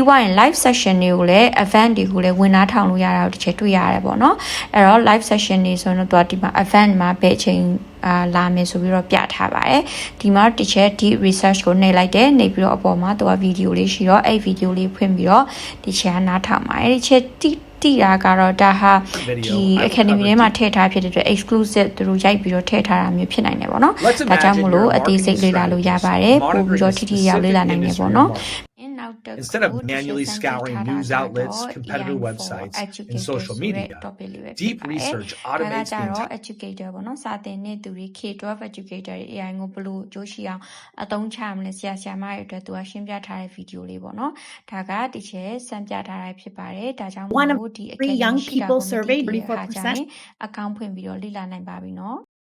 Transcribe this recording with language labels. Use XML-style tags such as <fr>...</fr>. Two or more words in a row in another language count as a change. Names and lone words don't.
<my>သွားရင်</my> <en>live session</en> <my>တွေကိုလည်း event တွေကိုလည်းဝင်အားထောင်လို့ရတာတစ်ချက်တွေ့ရတယ်ပေါ့เนาะအဲ့တော့</my> <en>live session</en> <my>တွေဆိုတော့ဒီမှာ event မှာဘယ်အချိန်လာမယ်ဆိုပြီးတော့ပြထားပါတယ်ဒီမှာတစ်ချက်ဒီ research ကိုနှိပ်လိုက်တယ်နှိပ်ပြီးတော့အပေါ်မှာသူက video လေးရှိတော့အဲ့ video လေးဖွင့်ပြီးတော့ဒီချက်နားထောင်ပါတယ်ဒီချက်တိတာကတော့ဒါဟာဒီ academy ထဲမှာထည့်ထားဖြစ်တဲ့အတွက် exclusive သူတို့ရိုက်ပြီးတော့ထည့်ထားတာမျိုးဖြစ်နိုင်တယ်ပေါ့နော်ဒါကြောင့်မို့လို့အသေးစိတ်လေ့လာလို့ရပါတယ်ပို့ပြီးတော့ထိရောက်လေ့လာနိုင်တယ်ပေါ့နော်</my> <en>Instead of manually scouring news outlets, competitor websites, and social media, deep research automates the entire</en> <my>educator ပေါ့နော်စာသင်တဲ့သူတွေ</my> <en>K12 educator</en> <my>တွေ AI ကိုဘယ်လိုအကျိုးရှိအောင်အသုံးချမလဲဆရာမတွေအတွက်သူကရှင်းပြထားတဲ့ video လေးပေါ့နော်ဒါကဒီချက်စံပြထားတာဖြစ်ပါတယ်ဒါကြောင့်မို့ဒီ</my> <en>young people surveyed 34%</en> <my>အကောင့်ဖွင့်ပြီးတော့လေ့လာနိုင်ပါပြီနော်</my>